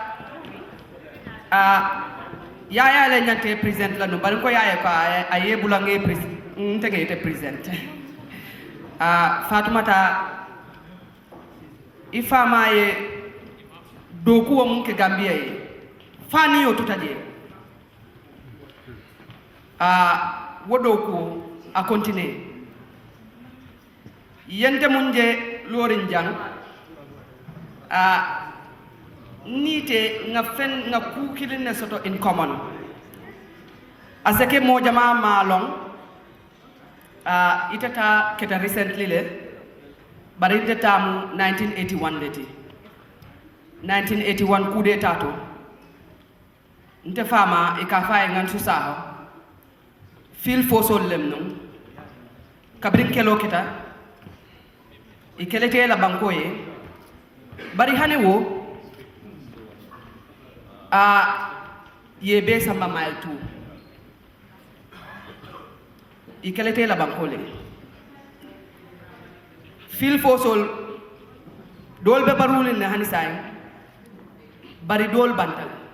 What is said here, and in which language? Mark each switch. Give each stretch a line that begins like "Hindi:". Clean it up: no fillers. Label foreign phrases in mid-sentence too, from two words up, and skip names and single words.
Mandingo: yaya le nyante present la no bari ko yaya ko aye bulange present tege te present Fatoumata ifama ye doku wa munke Gambia ye fani yo tutaje wodoku a continue yente munje lorin jang nite nga kukilin ne soto
English: in common
Mandingo: asake mo jama malong itata keta recently le bari itata mu 1981 leti 1981
French: coup d'état
Mandingo: to nte fama ikafa ngan susaho fil fosol lemnum kabrin kelo kita ikelete la banko ye bari hane wo ye be samba mile 2 ikelete la banko le fil fosol dol be barulin ne hani say bari dol bantal